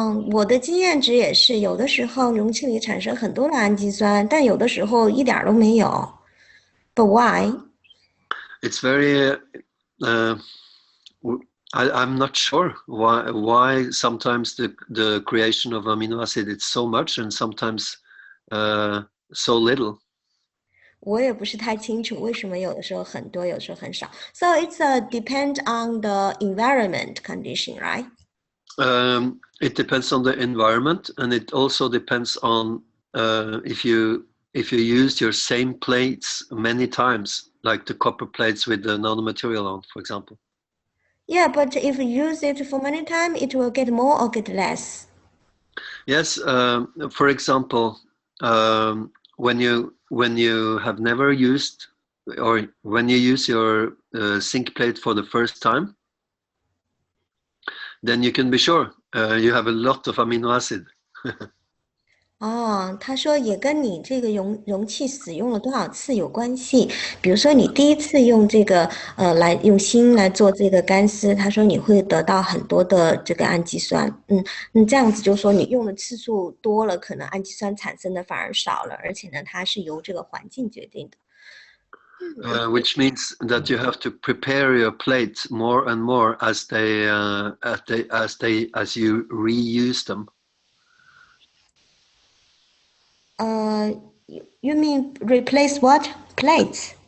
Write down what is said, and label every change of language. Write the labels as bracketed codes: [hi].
[zh] 我的经验值也是，有的时候容器里产生很多的氨基酸，但有的时候一点都没有。 [en] But why? It's very I'm not sure why sometimes the creation of amino acid is so much and sometimes so little. 我也不是太清楚为什么有的时候很多，有时候很少。 So it's depend on the environment condition, right? It depends on the environment, and it also depends on if you use your same plates many times, like the copper plates with the nanomaterial on, for example. Yeah, but if you use it for many time, it will get more or get less. Yes, for example, when you have never used, or when you use your zinc plate for the first time, then you can be sure you have a lot of amino acid. [zh] 哦，他说也跟你这个容器使用了多少次有关系。比如说你第一次用这个来用锌来做这个干丝，他说你会得到很多的这个氨基酸。这样子就是说你用的次数多了，可能氨基酸产生的反而少了，而且呢，它是由这个环境决定的。 [en] Which means that you have to prepare your plates more and more as you reuse them. You mean replace what? Plates?